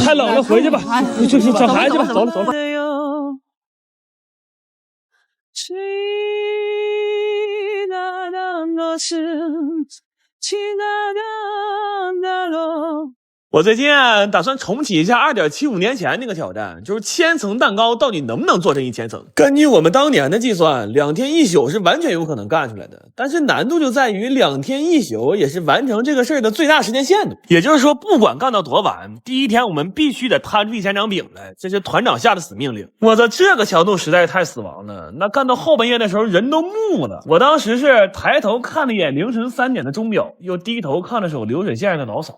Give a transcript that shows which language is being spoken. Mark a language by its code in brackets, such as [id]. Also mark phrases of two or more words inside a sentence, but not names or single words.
[zh] 太冷了，回去吧，去找孩子去吧，走了。我最近打算重启一下2.75年前那个挑戰，就是1000層蛋糕到底能不能做成1000層。根據我們當年的計算，2天1宿是完全有可能幹出來的，但是難度就在於2天1宿也是完成這個事兒的最大時間限度。也就是說，不管幹到多晚，第一天我們必須得攤出1000張餅來，這是團長下的死命令。我的這個強度實在是太死亡了，那幹到後半夜的時候人都木了。我當時是抬頭看了一眼凌晨3點的鐘錶，又低頭看了手流水線上的老嫂。